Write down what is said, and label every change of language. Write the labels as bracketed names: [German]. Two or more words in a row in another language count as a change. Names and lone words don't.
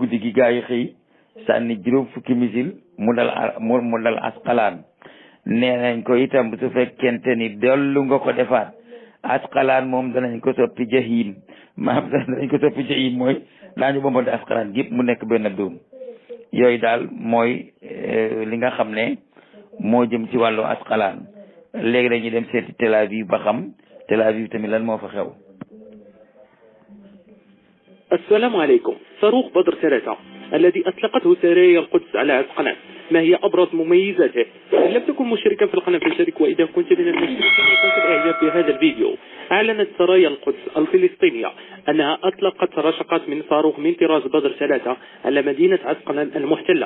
[Wolof] guddi gi gars yi xëy sànni juróom fukki missile mu dal Asqalaan nee nañ ko itam su fekkente ni dellu nga ko defaat Asqalaan moom danañ ko soppi jahim maanaam danañ ko soppi jahim mooy daañu bombante Asqalaan gépp mu nekk benn dóom yooyu daal mooy li nga xam ne moo jëm ci wàllu Asqalaan léegi dañuy dem seeti Tel Aviv ba xam Tel Aviv tamit lan moo fa xew. [Arabic] السلام عليكم. صاروخ بدر 3 الذي أطلقته سرايا القدس على عسقلان، ما هي أبرز مميزاته؟ إن لم تكن مشتركا في القناة فاشترك، وإذا كنت من المشتركين وكنت الإعجاب بهذا الفيديو. أعلنت سرايا القدس الفلسطينية أنها أطلقت رشقات من صاروخ من طراز بدر 3 على مدينة عسقلان المحتلة.